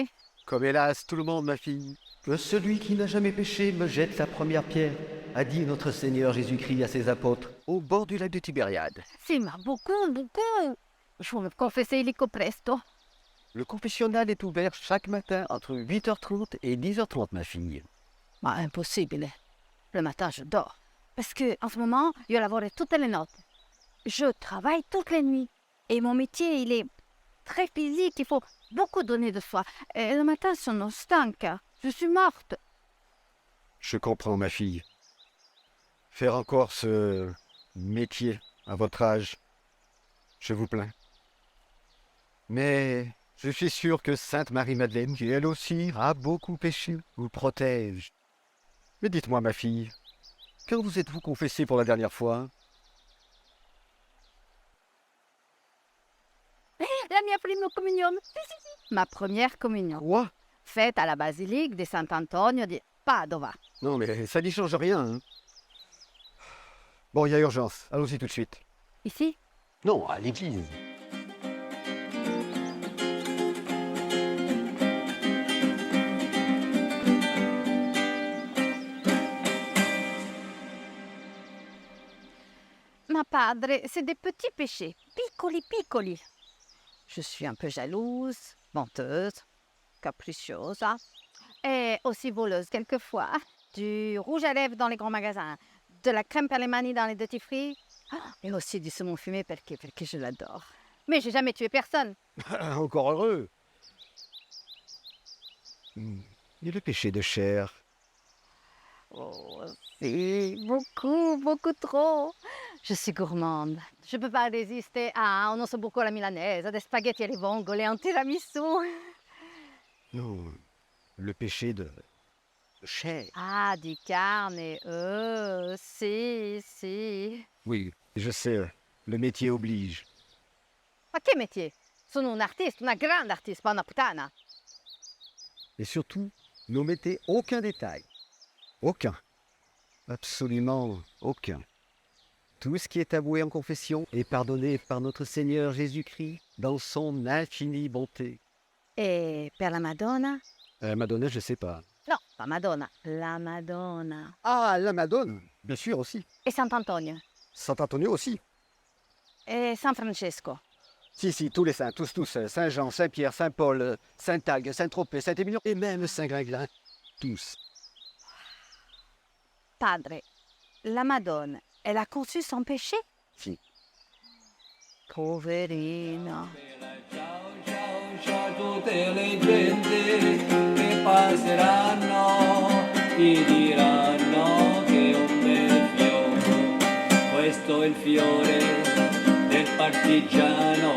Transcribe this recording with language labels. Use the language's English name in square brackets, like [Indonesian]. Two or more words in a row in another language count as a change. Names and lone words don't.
[French] Comme hélas tout le monde, ma fille. Que celui qui n'a jamais péché me jette la première pierre, a dit notre Seigneur Jésus-Christ à ses apôtres, au bord du lac de Tibériade. [Italian] Sì, ma beaucoup. [French] Je vais me confesser illico presto. Le confessionnal est ouvert chaque matin entre 8h30 et 10h30, ma fille. [Italian] Ma impossibile. [French] Le matin, je dors. Parce que en ce moment, [Italian] io lavoro tutte le notti. [French] Je travaille toutes les nuits. Et mon métier, il est très physique. Il faut beaucoup donner de soi. Et le matin, [Italian] sono stanca. [French] Je suis morte. Je comprends, ma fille. Faire encore ce métier à votre âge, je vous plains. Mais je suis sûr que Sainte Marie-Madeleine, qui elle aussi a beaucoup péché, vous protège. Mais dites-moi, ma fille, quand vous êtes-vous confessée pour la dernière fois? [Italian] La mia prima comunione. Si. [French] Ma première communion. Quoi? Faite à la basilique de Sant'Antonio di Padova. Non, mais ça n'y change rien. Hein. Bon, il y a urgence. Allons-y tout de suite. Ici? Non, à l'église. [Italian] Ma padre, [French] c'est des petits péchés. [Italian] Piccoli. [French] Je suis un peu jalouse, menteuse, capriciosa et aussi voleuse quelquefois. Du rouge à lèvres dans les grands magasins, de la crème [Italian] per le mani [French] dans les duty-free et aussi du saumon fumé parce que je l'adore. Mais j'ai jamais tué personne. Encore heureux. Et le péché de chair? Oh, si, beaucoup trop. Je suis gourmande. Je peux pas résister à un [Italian] osso buco alla milanese, [French] des [Italian] spaghetti alle vongole, [French] un tiramisu. Non, le péché de chair. [Italian] Ah, di carne, si. [French] Oui, je sais, le métier oblige. [Italian] Ma che métier? Sono un artiste, una grande artiste, pas una puttana. [French] Et surtout, n'omettez aucun détail. Aucun. Absolument aucun. Tout ce qui est avoué en confession est pardonné par notre Seigneur Jésus-Christ dans son infinie bonté. [Italian] Et per la Madonna? Madonna, [French] je sais pas. Non, pas Madonna, la Madonna. Ah, la Madone, bien sûr aussi. Et Sant'Antonio? Sant'Antonio aussi. Et San Francesco? Si, tous les saints, tous. Saint-Jean, Saint-Pierre, Saint-Paul, Saint-Agde, Saint-Tropez, Saint-Émilion et même Saint-Gringlin. Tous. Padre, la Madonna, elle a conçu sans péché? Si. [Italian] Poverina. Ciao tutte le gente che passeranno ti diranno che è un bel fiore, questo è il fiore del partigiano.